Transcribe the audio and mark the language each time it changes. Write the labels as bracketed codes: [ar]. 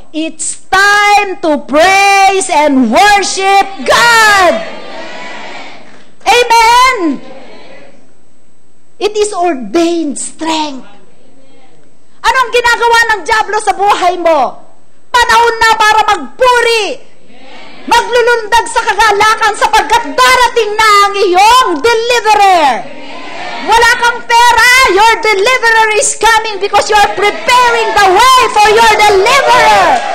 [en] It's time to praise and worship God! Amen! It is ordained strength. [tl] Anong ginagawa ng dyablo sa buhay mo? Panahon na para magpuri! Maglulundag sa kagalakan sapagkat darating na ang iyong deliverer. Wala kang pera, [en] your deliverer is coming because you are preparing the way for your deliverer.